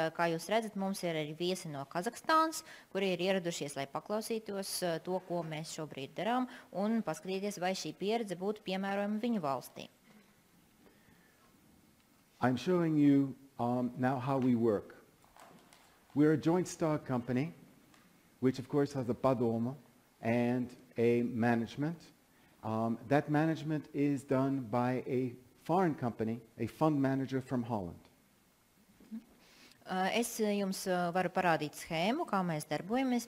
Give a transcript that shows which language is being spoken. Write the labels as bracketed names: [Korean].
[Latvian] Kā jūs redzat, mums ir arī viesi no Kazahstānas, kuri ir ieradušies, lai paklausītos to, ko mēs šobrīd darām, un paskatīties, vai šī pieredze būtu piemērojama viņu valstī. [English] I'm showing you now how we work. We're a joint stock company, which of course has a padoma and a management. That management is done by a foreign company, a fund manager from Holland. [Latvian] Es jums varu parādīt schēmu, kā mēs darbojamies.